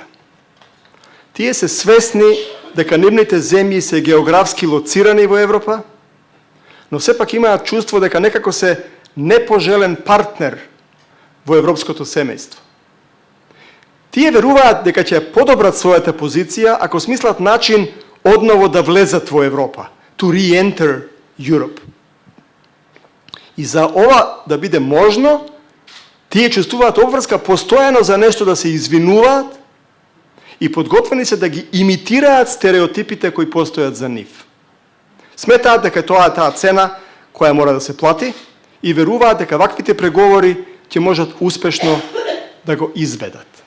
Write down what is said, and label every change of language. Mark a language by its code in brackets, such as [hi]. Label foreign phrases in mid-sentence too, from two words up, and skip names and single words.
[mk] Тие се свесни дека нивните земји се географски лоцирани во Европа, но сепак имаат чувство дека некако се непожелен партнер во европското семејство. Тие веруваат дека ќе подобрат својата позиција ако смислат начин одново да влезат во Европа, [en] to re-enter Europe. [mk] И за ова да биде можно, тие чувствуваат обврска постојано за нешто да се извинуваат и подготвени се да ги имитираат стереотипите кои постојат за нив. Сметаат дека тоа е таа цена која мора да се плати и веруваат дека ваквите преговори ќе можат успешно да го изведат.